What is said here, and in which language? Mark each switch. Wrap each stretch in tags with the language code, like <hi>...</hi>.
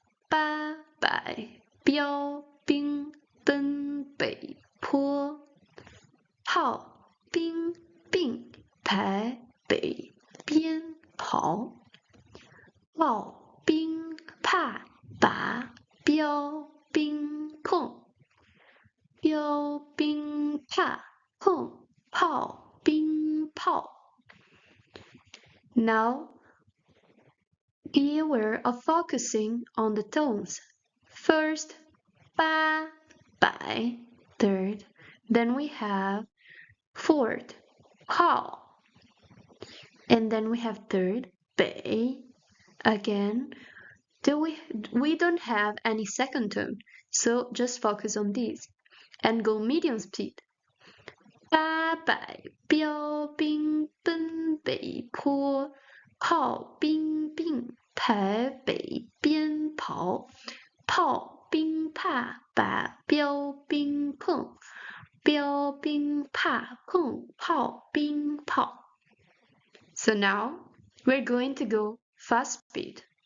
<zh>800标兵奔北坡，炮兵并排北边跑，炮兵怕把标兵碰，标兵怕碰炮兵炮。</zh> <en>Now, be aware of focusing on the tones. First, 800, third, then we have fourth, 炮, and then we have third, 北. Again, we don't have any second tone, so just focus on these and go medium speed.</en> <zh>800标兵奔北坡，炮兵并排北边跑，炮兵怕把标兵碰，标兵怕碰炮兵炮。</zh> <en>So now we're going to go fast speed.</en>